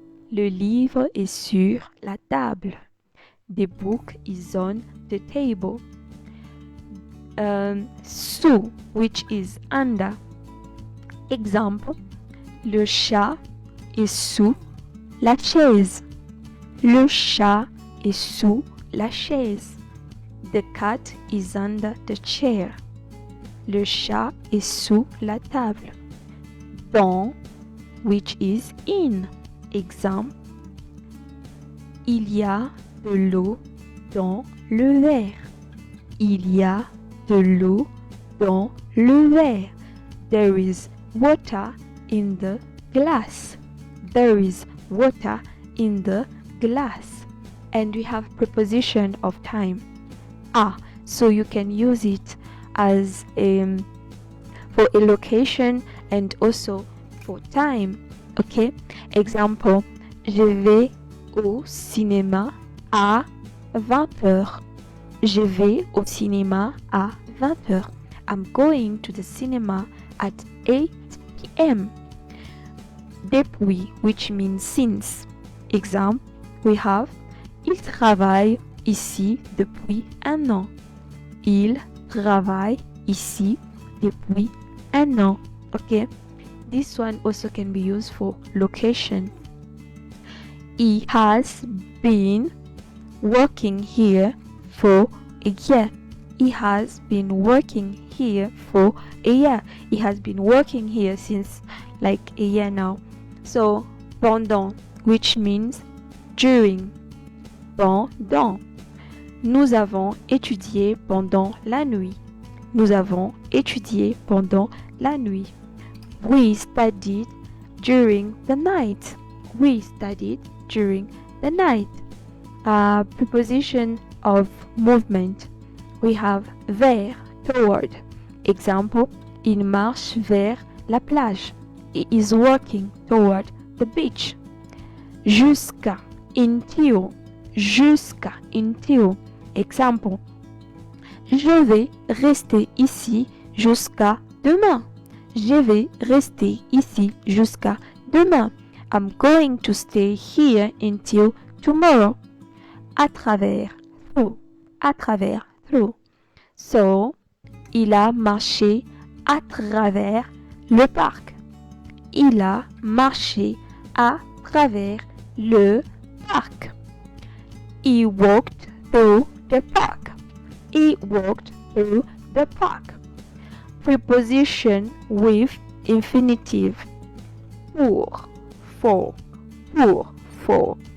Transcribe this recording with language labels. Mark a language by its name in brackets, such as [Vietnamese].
[French] Le livre est sur la table. [English] The book is on the table. [French] Sous, [English] which is under. Example, [French] le chat est sous la chaise. Le chat est sous la chaise. [English] The cat is under the chair. [French] Le chat est sous la table. [English] Dans, which is in. [French] Exemple, il y a de l'eau dans le verre. Il y a de l'eau dans le verre. [English] There is water in the glass. There is water in the glass. And we have preposition of time. So you can use it as for a location and also for time. Okay? [French] Example, je vais au cinéma à 20h. Je vais au cinéma à 20h. [English] I'm going to the cinema at 8 p.m. Depuis, which means since. Example, we have [French] il travaille ici depuis un an. Il travaille ici depuis un an. [English] Okay? This one also can be used for location. He has been working here for a year. He has been working here for a year. He has been working here since like a year now. So, pendant, which means during. [French] Pendant. Nous avons étudié pendant la nuit. Nous avons étudié pendant la nuit. [English] We studied during the night. We studied during the night. Preposition of movement. We have vers, toward. [French] Example, il marche vers la plage. [English] He is walking toward the beach. Jusqu'à, until. Jusqu'à, until. [French] Example, je vais rester ici jusqu'à demain. Je vais rester ici jusqu'à demain. [English] I'm going to stay here until tomorrow. À travers, through. À travers, through. [French] So, il a marché à travers le parc. Il a marché à travers le parc. [English] He walked through the park. He walked through the park. Preposition with infinitive. Pour, for, pour, for.